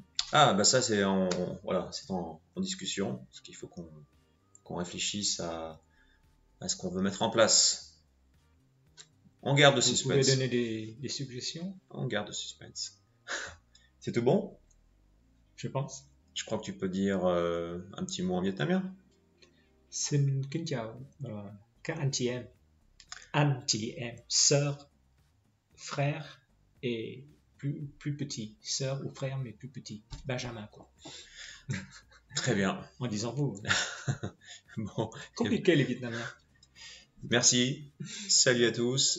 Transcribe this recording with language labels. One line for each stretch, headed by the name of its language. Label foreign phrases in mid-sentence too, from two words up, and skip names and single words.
French: Ah, bah ça c'est en discussion, parce qu'il faut qu'on réfléchisse à ce qu'on veut mettre en place. On garde le suspense. Vous pouvez donner des suggestions? On garde le suspense. C'est tout bon? Je pense. Je crois que tu peux dire un petit mot en vietnamien.
Vietnamese: Xin kính chào các anh chị em,
French: sœurs, frères et plus petits, sœurs ou frères mais plus petits, Benjamin quoi. Très bien. En disant vous. Bon. Compliqué les Vietnamiens. Merci. Salut à tous. Salut.